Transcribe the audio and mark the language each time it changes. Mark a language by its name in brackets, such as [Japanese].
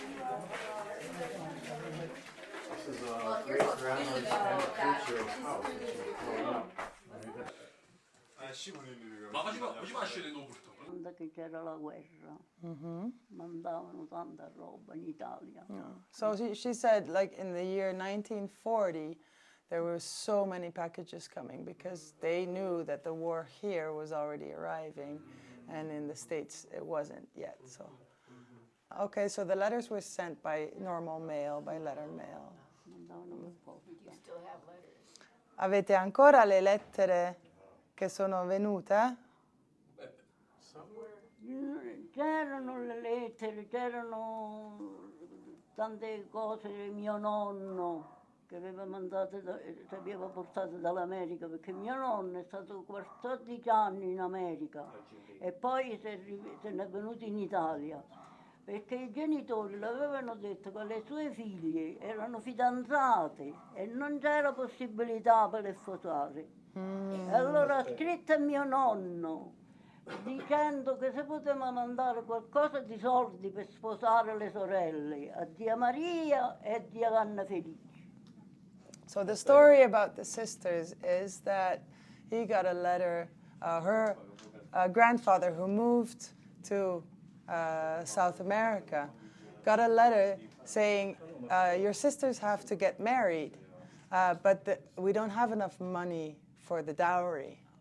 [English] This is a great grandmother's Curcio's house. [Italian] Quando che c'era la guerra, mandavano tanta roba in Italia. [English] So she said, like in the year 1940, there were so many packages coming because they knew that the war here was already arriving, and in the States it wasn't yet. So, okay, so the letters were sent by normal mail, by letter mail. [Italian] Mandavano per posta. Avete ancora le lettere che sono venute? C'erano le lettere, c'erano tante cose di mio nonno che aveva mandato, che aveva portato dall'America, perché mio nonno è stato 14 anni in America e poi se n'è venuto in Italia, perché i genitori le avevano detto che le sue figlie erano fidanzate e non c'era possibilità per le sposare. E allora ha scritto a mio nonno dicendo che se poteva mandare qualcosa di soldi per sposare le sorelle a zia Maria e a zia Anna Felice. [English] So the story about the sisters is that he got a letter, her grandfather who moved to South America got a letter saying, your sisters have to get married, but we don't have enough money for the dowry.